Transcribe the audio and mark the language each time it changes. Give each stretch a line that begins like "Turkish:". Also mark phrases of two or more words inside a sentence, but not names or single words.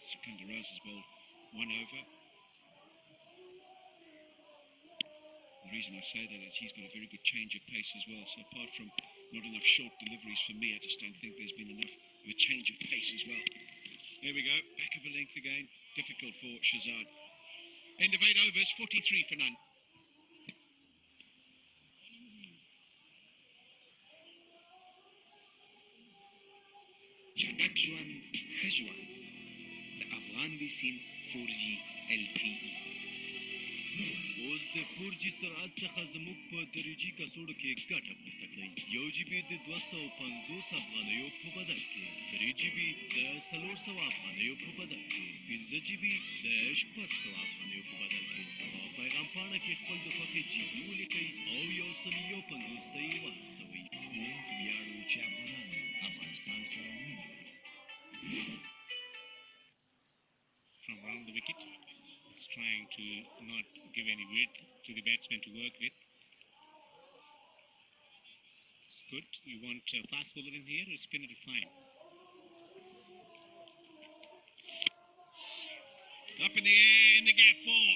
English: Secunda Raza's bowled one over. The reason I say that is he's got a very good change of pace as well. So apart from not enough short deliveries for me, I just don't think there's been enough of a change of pace as well. There we go, back of a length again. Difficult for Shazad. End of 8 overs, 43 for none.
Pashto: چټک ژوند ښه ژوند د افغان بیسیم 4G LTE اوس د 4G سرعت څخه زموږ په درجی کڅوړو کې ګټه پورته کړئ 1 GB د 250 افغانیو په بدل کې 3 GB د 400 افغانیو په بدل کې 15 GB د 600 افغانیو په بدل کې په پیغام پاڼه کې خپل د خوښې GB ولیکئ او 150 یې واستوئ موږ ویاړو چې افغانان افغانستان سره مینه لري
English: From around the wicket, is trying to not give any width to the batsman to work with. It's good. You want a fast bowler in here or spinner to fine? Up in the air, in the gap 4.